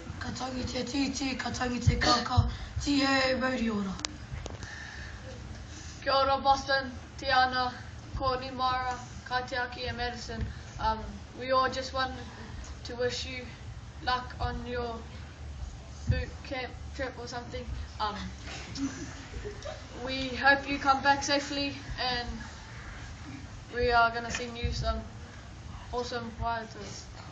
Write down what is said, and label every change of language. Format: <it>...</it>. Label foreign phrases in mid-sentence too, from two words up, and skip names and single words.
<mi>ka tangi te titi, ka tangi te kaka, tie mauri ora. Kia ora</mi> <en>Boston, Tiana, Courtney, Mara, Katiaki and Madison. We all just wanted to wish you luck on your boot camp trip or something. We hope you come back safely, and we are going to sing you some awesome choirs.</en>